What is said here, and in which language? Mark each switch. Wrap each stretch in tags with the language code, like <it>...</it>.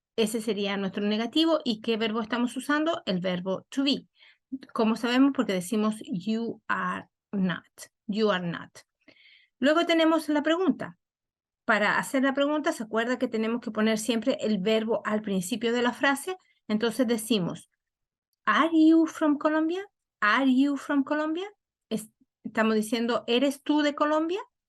<es>Ese sería nuestro negativo. ¿Y qué verbo estamos usando? El verbo to be. ¿Cómo sabemos? Porque decimos</es> <en>you are not. You are not.</en> <es>Luego tenemos la pregunta. Para hacer la pregunta, se acuerda que tenemos que poner siempre el verbo al principio de la frase. Entonces decimos,</es> <en>¿Are you from Colombia? ¿Are you from Colombia?</en> <es>Estamos diciendo, ¿eres tú de Colombia?</es>